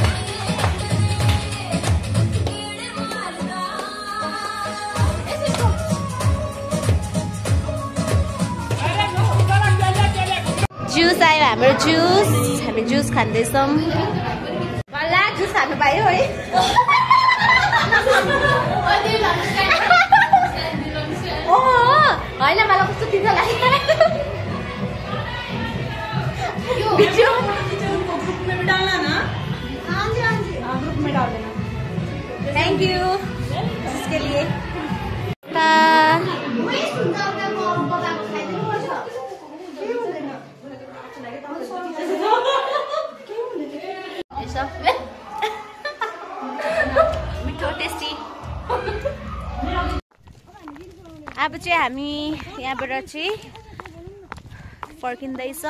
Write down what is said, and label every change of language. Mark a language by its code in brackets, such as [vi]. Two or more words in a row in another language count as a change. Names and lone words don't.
[ne] जुस आयो हाम्रो, जुस हामी जुस खाँदैछौँ। बल्ला जुस खानु पायो है। ओहो होइन, मलाई कस्तो तिर्खा लाग्यो। [en] thank you [hi] इसके लिए। [ne] मिठो टेस्टी। अब चाहिँ हामी यहाँबाट चाहिँ फर्किँदैछौँ।